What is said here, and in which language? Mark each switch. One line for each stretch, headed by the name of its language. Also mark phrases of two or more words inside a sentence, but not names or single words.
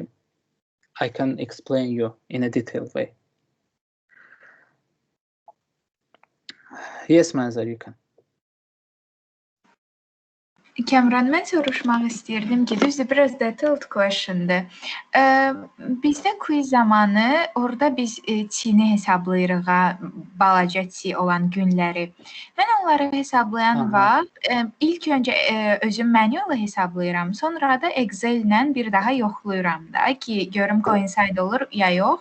English: I can explain you in a detailed way. Yes, Manzar, you can.
Azerbaijani: Kəmran, mən soruşmaq istəyirdim ki, düzdür, biraz
English: detailed questiondur.
Azerbaijani: Bizdə quiz zamanı orada biz çini hesablayırıq, balaca çi olan günləri. Mən onları hesablayan vaxt ilk öncə özüm manual hesablayıram, sonra da Excel ilə bir daha yoxlayıram da ki, görüm coincide olur ya yox.